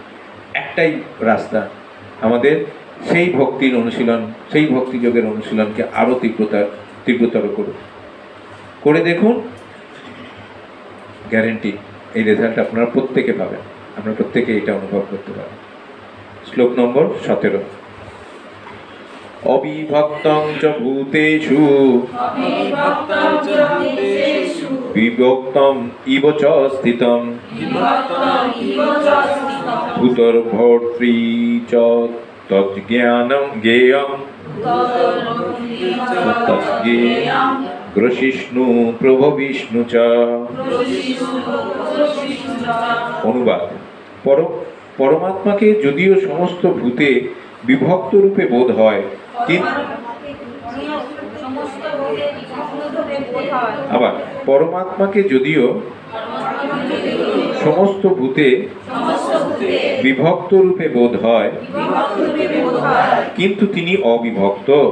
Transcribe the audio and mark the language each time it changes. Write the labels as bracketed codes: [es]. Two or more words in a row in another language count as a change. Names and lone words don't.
[bn] একটাই রাস্তা, আমাদের সেই ভক্তির অনুশীলন, সেই ভক্তিযোগের অনুশীলনকে আরো তীব্রতর করুন। করে দেখুন, গ্যারেন্টি এই রেজাল্ট আপনারা প্রত্যেকে পাবেন। আমরা প্রত্যেকে এটা অনুভব করতে পারি। শ্লোক নম্বর 17। [sa] অবিভক্তং চ ভূতেষু বিভক্তম ইব চ স্থিতম ভূতর্ভর্তৃ চ তজ্জ্ঞানং জ্ঞেয়ং গ্রসিষ্ণু প্রভবিষ্ণু চ। [bn] অনুবাদ: পরমাত্মাকে যদিও সমস্ত ভূতে বিভক্ত রূপে বোধ হয়, আবার পরমাত্মাকে যদিও সমস্ত ভূতে বিভক্ত রূপে বোধ হয়, কিন্তু তিনি অবিভক্ত।